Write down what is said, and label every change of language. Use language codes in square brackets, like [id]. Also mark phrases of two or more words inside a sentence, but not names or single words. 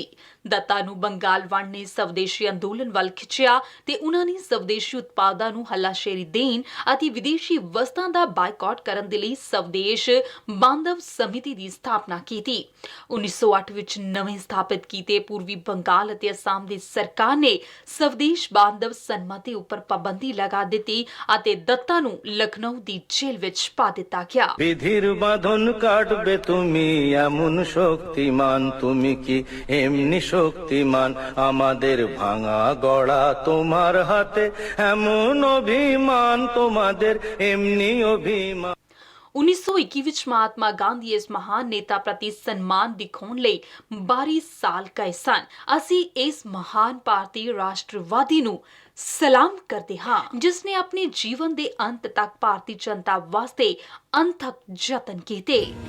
[pa] ਦੱਤਾ ਨੂੰ ਬੰਗਾਲ ਵੰਡ ਨੇ ਸਵਦੇਸ਼ੀ ਅੰਦੋਲਨ ਵੱਲ ਖਿੱਚਿਆ ਤੇ ਉਹਨਾਂ ਨੇ ਸਵਦੇਸ਼ੀ ਉਤਪਾਦਾਂ ਨੂੰ ਹੱਲਾਸ਼ੇਰੀ ਦੇਣ ਅਤੇ ਵਿਦੇਸ਼ੀ ਵਸਤਾਂ ਦਾ ਬਾਈਕਾਟ ਕਰਨ ਦੇ ਲਈ ਸਵਦੇਸ਼ ਬਾਂਧਵ ਸਮਿਤੀ ਦੀ ਸਥਾਪਨਾ ਕੀਤੀ। 1908 ਵਿੱਚ ਨਵੇਂ ਸਥਾਪਿਤ ਕੀਤੇ ਪੂਰਬੀ ਬੰਗਾਲ ਅਤੇ ਅਸਾਮ ਦੀ ਸਰਕਾਰ ਨੇ ਸਵਦੇਸ਼ ਬਾਂਧਵ ਸਨਮਤੀ ਉੱਪਰ ਪਾਬੰਦੀ ਲਗਾ ਦਿੱਤੀ ਅਤੇ ਦੱਤਾ ਨੂੰ ਲਖਨਊ ਦੀ ਜੇਲ੍ਹ ਵਿੱਚ ਪਾ ਦਿੱਤਾ ਗਿਆ। [bn] বিধির বাঁধন কাটবে তুমি এমন শক্তিমান, তুমি কি এমনি শক্তিমান, আমাদের ভাঙা গড়া তোমার হাতে এমন অভিমান, তোমাদের এমনি অভিমান। [pa] 1921 ਵਿੱਚ ਮਹਾਤਮਾ ਗਾਂਧੀ ਇਸ ਮਹਾਨ ਨੇਤਾ ਪ੍ਰਤੀ ਸਨਮਾਨ ਦਿਖਾਉਣ ਲਈ 12 ਸਾਲ ਗਏ ਸਨ। ਅਸੀਂ ਇਸ ਮਹਾਨ ਭਾਰਤੀ ਰਾਸ਼ਟਰਵਾਦੀ ਨੂੰ ਸਲਾਮ ਕਰਦੇ ਹਾਂ, ਜਿਸ ਨੇ ਆਪਣੇ ਜੀਵਨ ਦੇ ਅੰਤ ਤੱਕ ਭਾਰਤੀ ਜਨਤਾ ਵਾਸਤੇ ਅਣਥੱਕ ਯਤਨ ਕੀਤੇ।